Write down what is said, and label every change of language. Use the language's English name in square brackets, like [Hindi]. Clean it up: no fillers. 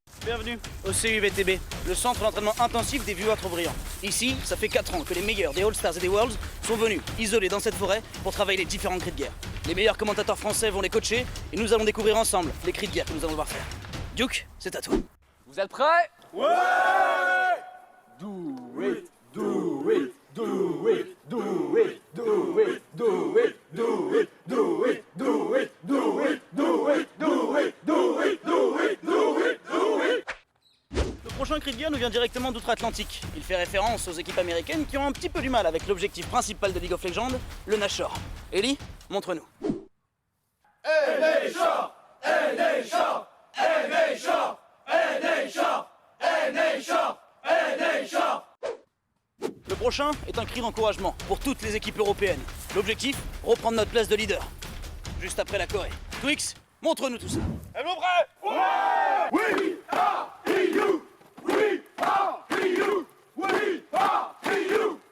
[French] Bienvenue au CUVTB, le centre d'entraînement intensif des viewers trop brillants. Ici, ça fait 4 ans que les meilleurs des All-Stars et des Worlds sont venus, isolés dans cette forêt, pour travailler les différents cris de guerre. Les meilleurs commentateurs français vont les coacher et nous allons découvrir ensemble les cris de guerre que nous allons devoir faire. Duke, c'est à toi. Vous êtes prêts? Ouais! [English] Do it, do it, do it, do it, do it, do it, do it, do it, do it, do it, do it, do it, do it, do it, do it, do it. [French] Le prochain cri de guerre nous vient directement d'outre-Atlantique. Il fait référence aux équipes américaines qui ont un petit peu du mal avec l'objectif principal de League of Legends, le Nashor. Ellie, montre-nous. Nashor, Nashor, Nashor, Nashor, Nashor, Nashor. Le prochain est un cri d'encouragement pour toutes les équipes européennes. L'objectif, reprendre notre place de leader. Juste après la Corée. Twix, montre-nous tout ça. Êtes-vous prêts? Ouais! [English] We are EU! We are EU! We are EU!